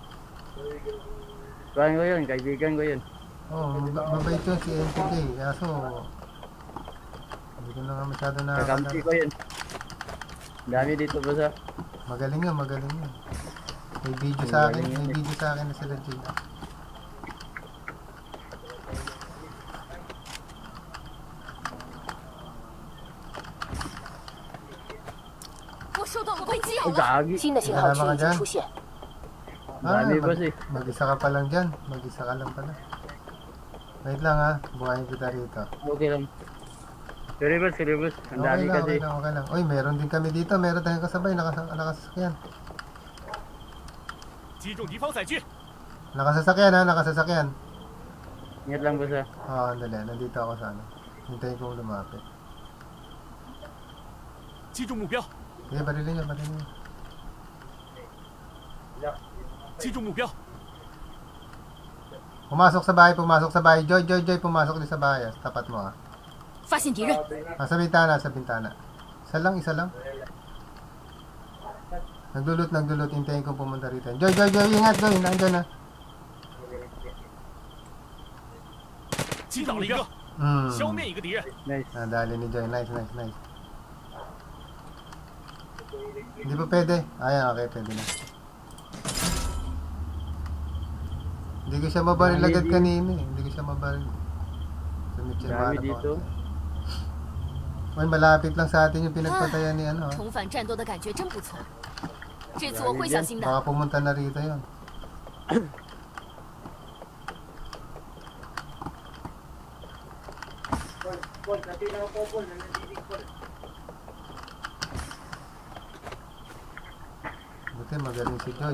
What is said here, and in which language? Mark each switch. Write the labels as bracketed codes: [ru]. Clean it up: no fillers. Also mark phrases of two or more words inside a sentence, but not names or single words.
[tl] Kwan ko yun, kaibigan ko yun. Oh, mabait yun si MPJ. Kaso, hindi ko na nga masyado na... Kakampi ko yun. Dami dito, boss ha. Magaling yun. May video sa akin na sila Jay. [zh] 我收到了攻击， [tl] Gagi. [zh] 新的信号区已经出现。 [tl] Dami boss eh. Mag-isa ka pa lang dyan. Mag-isa ka lang pala. Wait lang ha. Buhayin kita rito. Okay lang. Sorry boss. Ang dami kasi. Okay lang. Uy, meron din kami dito. Meron tayong kasabay. Nakasasakyan. [zh] 击中敌方载具， [tl] Nakasasakyan ha. Nakasasakyan. Ingat lang boss ha. Oo, andali. Nandito ako sa ano. Hintayin ko lumapit. [zh] 击中目标， [tl] Sige, barilin nyo. [zh] 击中目标， [tl] Pumasok sa bahay. Joy, pumasok din sa bahay. Tapat mo ha. [zh] 发现敌人， [tl] Sa bintana. Isa lang. Nagdulot. Hintayin ko pumunta rito. Joy, ingat, Joy. Nandiyan na. [zh] 击倒了一个，消灭一个敌人。 [tl] Nice. Nadali ni Joy. Nice. Hindi pa pwede. Ayan, okay, pwede na. Hindi ko siya mabaril agad kanina eh. Hindi ko siya mabaril. Dami dito. Uy, malapit lang sa atin yung pinagpatayan ni ano. [zh] 重返战斗的感觉真不错。这次我会小心的。 [tl] Baka pumunta na rito yun. Buti magaling si Joy.